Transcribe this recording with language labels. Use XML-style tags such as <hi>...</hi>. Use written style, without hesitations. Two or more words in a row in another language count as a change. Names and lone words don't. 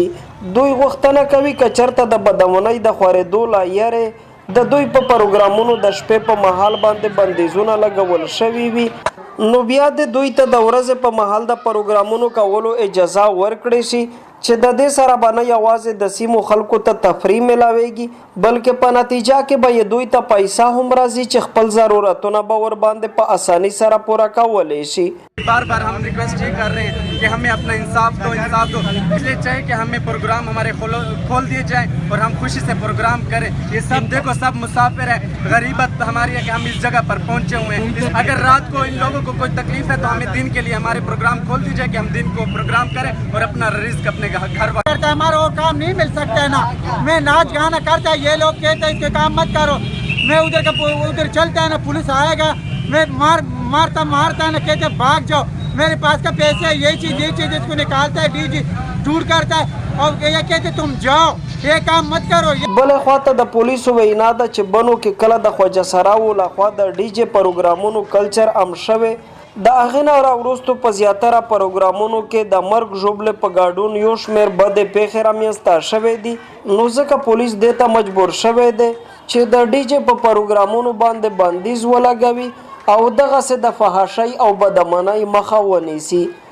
<ps>دوی غوښتنه کوي که چېرته د بدامنۍ د خورېدو له یارې د دوی په پروګرامونو د شپې په مهال باندې بندیزونه لګول شوي وي نو بیا د دوی ته د ورځې په مهال د پروګرامونو کولو اجازه ورکړي شي چې د دې سره به نه یوازې د سیمو خلکو ته تفریح ملاویږي بلکې په نتیجه کې به یې دوی ته پیسه هم راځي چې خپل ضرورتونه به ورباندې په اسانۍ سره پوره کولی شي.</ps> <ur>بار بار ہم ریکویسٹ یہ کر رہے ہیں کہ ہمیں اپنا انصاف دو اس لیے چاہیے کہ ہمیں پروگرام ہمارے کھول دیے جائے اور ہم خوشی سے پروگرام کریں. یہ سب دیکھو سب مسافر ہے، غربت ہماری ہے کہ ہم اس جگہ پر پہنچے ہوئے ہیں. اگر رات کو ان لوگوں کو کوئی تکلیف ہے تو ہمیں دن کے لیے ہمارے پروگرام کھول دی جائے کہ ہم دن کو پروگرام کریں اور اپنا رسک اپنے گھر کرتا. ہمارا اور کام نہیں مل سکتا ہے نا. میں ناچ گانا کرتا ہے، یہ لوگ کہتے ہیں اس کے کام مت کرو. میں ادھر چلتا ہے نا پولیس آئے گا، میں مارتا ہے نا، کہتے بھاگ جاؤ. میرے پاس کا پیسے ہے، یہ چیز اس کو نکالتا ہے، ڈی جی ٹور کرتا ہے اور یہ کہتے تم جاؤ، یہ کام مت کرو.</ur> <ps>بل خواته د پولیسو وینا ده چې بنو کې کله د خواجه سراو لخوا د ډیجی پروګرامونو کلچر عام شوی د هغې نه راوروسته په زیاتره پروګرامونو کې د مرګ ژوبلې په ګډون یو شمېر بدې پیښې رامنځته شوی دي نو ځکه پولیس دې ته مجبور شوی دی چې د ډیجی په پروګرامونو باندې بندیز ولګوي او دغسې د فحاشۍ او بدامنۍ مخه ونیسي.</ps>